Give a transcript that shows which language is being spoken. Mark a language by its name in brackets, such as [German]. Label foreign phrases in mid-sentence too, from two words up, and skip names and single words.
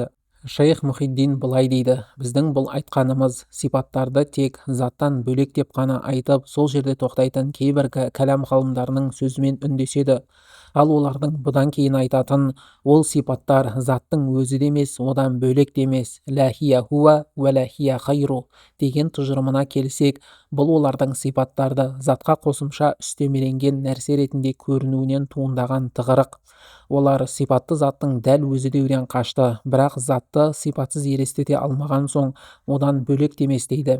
[Kazakh] Шейх Мұхиддин былай дейді: біздің бұл айтқанымыз сипаттарды тек заттан бөлек деп қана айтып, сол жерде тоқтайтын кейбір кәлам ғалымдарының сөзімен үндеседі. Ал олардың бұдан кейін айтатын: ол сипаттар заттың өзі де емес, одан бөлек те емес, [Arabic] لا هي هو ولا هي غيره [Kazakh] деген тұжырымына келсек, бұл олардың сипаттарды затқа қосымша үстемеленген нәрсе ретінде көрінуінен туындаған тығырық. олар сипатты заттың дәл өзі деуден қашты, бірақ затты сипатсыз елестете алмаған соң одан бөлек демес дейді.